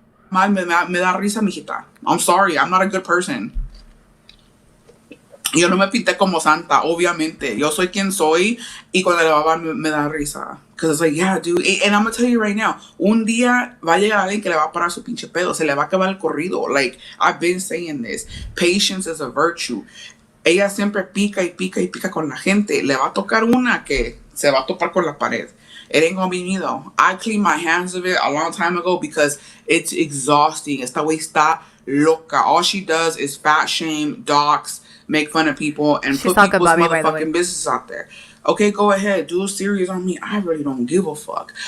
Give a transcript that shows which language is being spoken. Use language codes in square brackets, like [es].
[es] Me da risa, mijita. [en] I'm sorry, I'm not a good person. [es] Yo no me pinté como santa, obviamente. Yo soy quien soy y cuando le va a me da risa. [en] Because it's like, yeah, dude. And I'm going to tell you right now, [es] un día va a llegar alguien que le va a parar su pinche pedo. Se le va a acabar el corrido. [en] Like, I've been saying this. Patience is a virtue. [es] Ella siempre pica y pica y pica con la gente. Le va a tocar una que se va a topar con la pared. [en] It ain't gonna be me though. I cleaned my hands of it a long time ago because it's exhausting. [es] Esta wey está loca. [en] All she does is fat shame, dox, make fun of people, and She's put people's talking about me, by the way. motherfucking business out there. Okay, go ahead. Do a series on me. I really don't give a fuck.